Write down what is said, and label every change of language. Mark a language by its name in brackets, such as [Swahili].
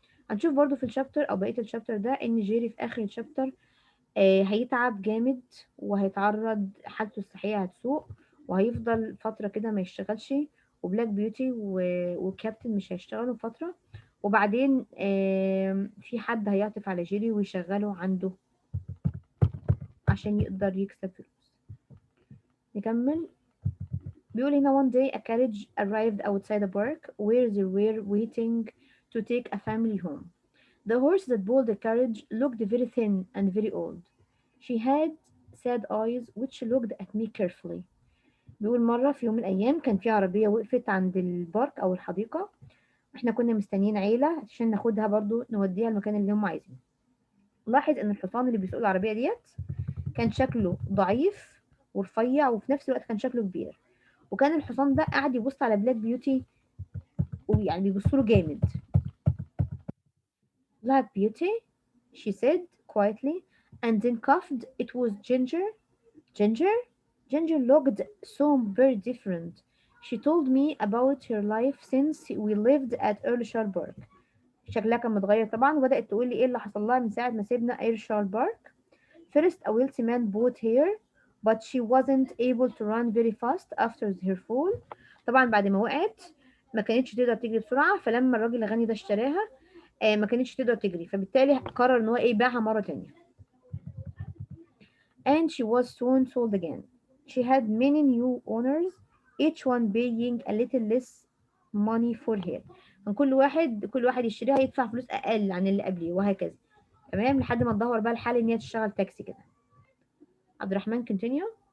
[Arabic] هنشوف برضو في الشابتر او بقيه الشابتر ده ان جيري في اخر الشابتر هيتعب جامد وهيتعرض حالته الصحيه هتسوء وهيفضل فتره كده ما يشتغلش، وبلاك بيوتي وكابتن مش هيشتغلوا فتره، وبعدين في حد هيعطف على جيري ويشغله عنده عشان يقدر يكسب فلوس. نكمل. بيقول هنا [English] one day a carriage arrived outside a park where they were waiting to take a family home. The horse that pulled the carriage looked very thin and very old. She had sad eyes which looked at me carefully. [Arabic] بيقول مرة في يوم من الأيام كان في عربية وقفت عند البارك أو الحديقة، احنا كنا مستنيين عيلة عشان ناخدها برضو نوديها المكان اللي هم عايزينه. لاحظ ان الحصان اللي بيسوق العربية ديت كان شكله ضعيف ورفيع وفي نفس الوقت كان شكله كبير، وكان الحصان ده قاعد يبص على بلاك بيوتي ويعني بيبص له جامد. [English] Black Beauty, she said quietly and then coughed. It was Ginger. Ginger? Ginger looked so very different. She told me about her life since we lived at Earlshire Park. [Arabic] شكلها كان متغير طبعا وبدأت تقول لي ايه اللي حصل لها من ساعة ما سيبنا ايرشار بارك. [English] First a wealthy man bought her but she wasn't able to run very fast after her fall. [Arabic] طبعا بعد ما وقعت ما كانتش تقدر تجري بسرعة، فلما الراجل الغني ده اشتراها ما كانتش تقدر تجري، فبالتالي قرر ان هو ايه يبيعها مرة تانية. [English] And she was soon sold again. She had many new owners, each one paying a little less money for her. [Arabic] كان كل واحد يشتريها يدفع فلوس اقل عن اللي قبليه، وهكذا. تمام، لحد ما تدور بقى الحال ان هي تشتغل تاكسي كده. عبد الرحمن continue.